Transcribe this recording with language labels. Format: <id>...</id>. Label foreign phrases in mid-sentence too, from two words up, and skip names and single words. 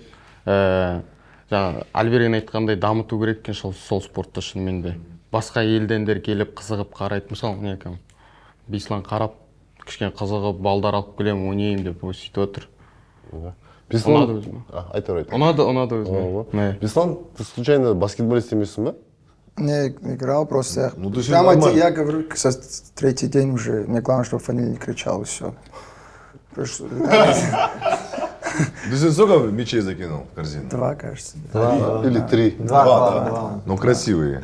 <kk>Жаңа Альберген айтқандай дамыту керек екен сол спортты шынымен де. Басқа елдендер келіп қызығып қарайды. Мысалы, Беслан қарап, кішкене қызығып, балдар алып келем, ойнайым деп сөйтіп отыр. Беслан, ұнады өзіме.</kk> <ru>Беслан, ты случайно баскетболист</ru> <kk>емессің ба?</kk> <ru>Не, играл просто. Там я говорю, третий день уже. Мне главное, чтобы фамилия не кричал, и все. Ты сколько мячей закинул в корзину? 2, кажется. 2 или 3? 2. Ну, красивые.</ru>